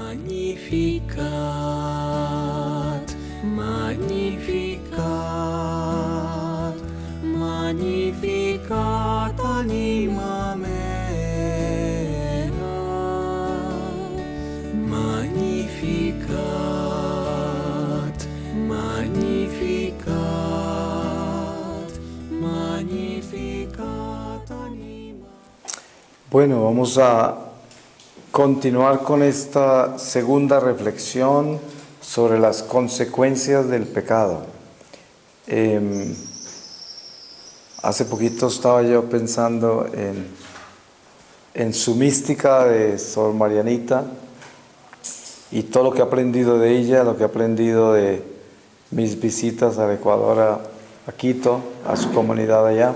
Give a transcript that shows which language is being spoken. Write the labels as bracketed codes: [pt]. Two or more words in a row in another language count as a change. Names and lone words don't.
[la] Magnificat, magnificat, magnificat anima mea. Magnificat, magnificat, magnificat anima. [es] Bueno, vamos a continuar con esta segunda reflexión sobre las consecuencias del pecado. Hace poquito estaba yo pensando en su mística de Sor Marianita y todo lo que he aprendido de ella, lo que he aprendido de mis visitas al Ecuador, a Quito, a su comunidad allá.